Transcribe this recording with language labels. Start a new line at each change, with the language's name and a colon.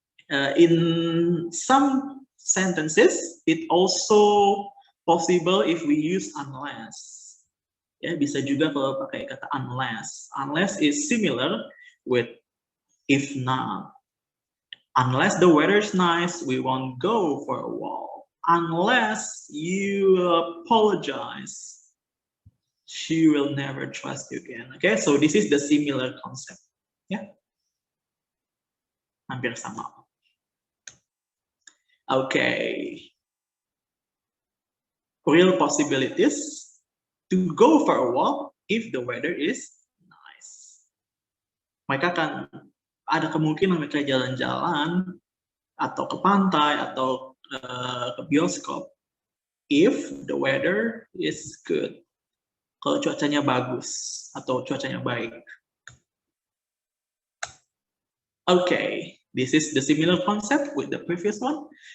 English: In some sentences, it also possible if we use unless.
Indonesian: Ya, bisa juga kalau pakai kata unless.
English: Unless is similar with if not. Unless the weather is nice, we won't go for a walk. Unless you apologize, she will never trust you again. Okay, so this is the similar concept. Yeah,
Indonesian: hampir sama.
English: Okay, real possibilities to go for a walk if the weather is nice.
Indonesian: Mereka akan ada kemungkinan mereka jalan-jalan atau ke pantai atau ke bioskop
English: if the weather is good.
Indonesian: Kalau cuacanya bagus atau cuacanya baik.
English: Okay, this is the similar concept with the previous one.